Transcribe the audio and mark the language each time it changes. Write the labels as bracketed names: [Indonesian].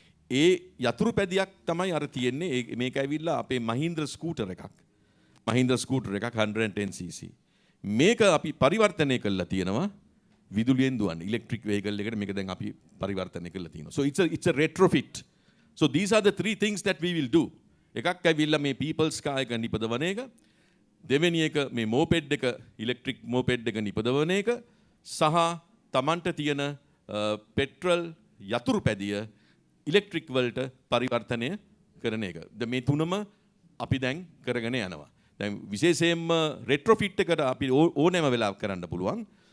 [Sinhala] ඒ යතුරු පැදියක් තමයි අර තියෙන්නේ. මේක ඇවිල්ලා අපේ මහීන්ද්‍ර ස්කූටර් එකක්. මහීන්ද්‍ර ස්කූටර් එකක් 110cc. මේක අපි පරිවර්තනය කළා තියෙනවා විදුලියෙන් දුවන ඉලෙක්ට්‍රික් වෙහිකල් එකකට මේක දැන් අපි පරිවර්තනය කළා තියෙනවා. [English] So it's a retrofit. So these are the three things that we will do. [Sinhala] එකක් ඇවිල්ලා මේ people's car එක නිපදවන එක. දෙවෙනි එක මේ මෝපෙඩ් එක ඉලෙක්ට්‍රික් මෝපෙඩ් එක නිපදවන එක සහ තමන්ට තියෙන පෙට්‍රල් යතුරු පැදිය ඉලෙක්ට්‍රික් වලට පරිවර්තනය කරන එක. මේ තුනම අපි දැන් කරගෙන යනවා. දැන් විශේෂයෙන්ම රෙට්‍රොෆිට් එකට අපි ඕනෑම වෙලාවක කරන්න පුළුවන්.